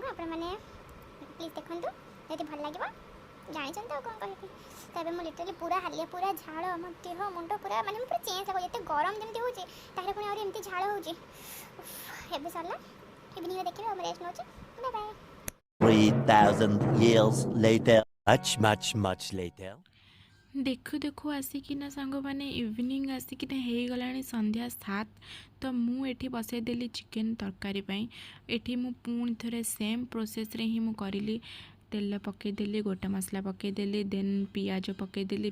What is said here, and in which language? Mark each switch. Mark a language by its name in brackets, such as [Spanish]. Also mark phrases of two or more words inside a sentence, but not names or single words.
[Odia] ଆପଣମାନେ ପ୍ଲିଜ୍ ଦେଖନ୍ତୁ, ଯଦି ଭଲ ଲାଗିବ ଜାଣିଛନ୍ତି ଆଉ କ'ଣ କହିବି। ତ ଏବେ ମୁଁ ଲିଟରାଲି ପୁରା ହାଲିଆ, ପୁରା ଝାଳ, ମୋ ଦେହ ମୁଣ୍ଡ ପୁରା ମାନେ ମୁଁ ପୁରା ଚେଞ୍ଜ ଲାଗୁଛି। ଏତେ ଗରମ ଯେମିତି ହେଉଛି, ତାହେଲେ ପୁଣି ଆହୁରି ଏମିତି ଝାଳ ହେଉଛି। ଏବେ ସରିଲା, ଇଭିନିଂରେ ଦେଖିବେ। ଆଉ ମୁଁ ରେଷ୍ଟ ନେଉଛି। [English] bye bye. 3,000 years later. Much later. [Odia] ଦେଖୁ ଦେଖୁ ଆସିକିନା ସାଙ୍ଗମାନେ ଇଭିନିଂ ଆସିକିନା ହେଇଗଲାଣି ସନ୍ଧ୍ୟା 7। ତ ମୁଁ ଏଠି ବସାଇଦେଲି ଚିକେନ୍ ତରକାରୀ ପାଇଁ। ଏଠି ମୁଁ ପୁଣି ଥରେ [English] same processରେ [Odia] ହିଁ ମୁଁ କରିଲି। ତେଲ ପକାଇଦେଲି, ଗୋଟା ମସଲା ପକାଇଦେଲି, ଦେନ୍ ପିଆଜ ପକାଇଦେଲି।